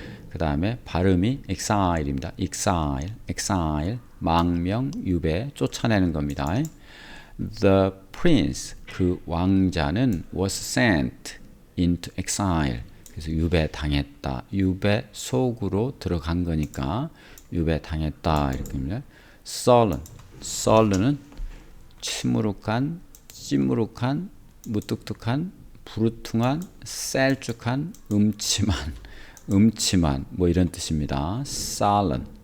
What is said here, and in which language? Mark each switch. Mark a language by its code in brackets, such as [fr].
[ko] 그 다음에 발음이 exile입니다. exile, 망명, 유배, 쫓아내는 겁니다. [en] The prince, [ko] 그 왕자는 [en] was sent into exile. [ko] 그래서 유배당했다. 유배 속으로 들어간 거니까 유배당했다, 이렇게 합니다. sullen은 침무룩한, 찌무룩한, 무뚝뚝한, 부르퉁한, 셀쭉한, 음침한, 뭐 이런 뜻입니다. sullen.